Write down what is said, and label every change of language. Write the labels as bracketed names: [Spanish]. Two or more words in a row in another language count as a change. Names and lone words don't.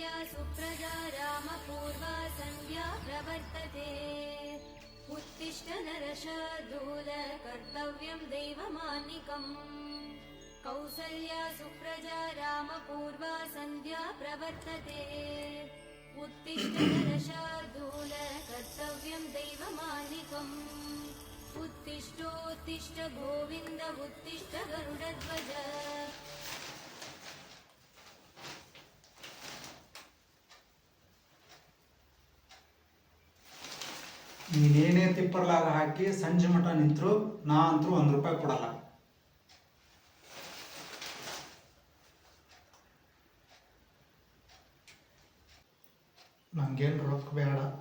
[Sanskrit] सुप्रजा रामपूर्वा सन्ध्या प्रवर्तते उत्तिष्ठ नरशार्दूल कर्तव्यं दैवमान्निकम् कौसल्या सुप्रजा रामपूर्वा सन्ध्या प्रवर्तते उत्तिष्ठ नरशार्दूल कर्तव्यं दैवमान्निकम् उत्तिष्ठोत्तिष्ठ गोविन्द उत्तिष्ठ गरुडध्वज [Kannada] ನೀನೇನೇ ತಿಪ್ಪರ್ಲಾಗ ಹಾಕಿ ಸಂಜೆ ಮಠ ನಿಂತರು ನಾ ಅಂತರೂ ₹1 ಕೊಡಲ್ಲ. ನಂಗೇನು ರೊಕ್ಕ ಬೇಡ.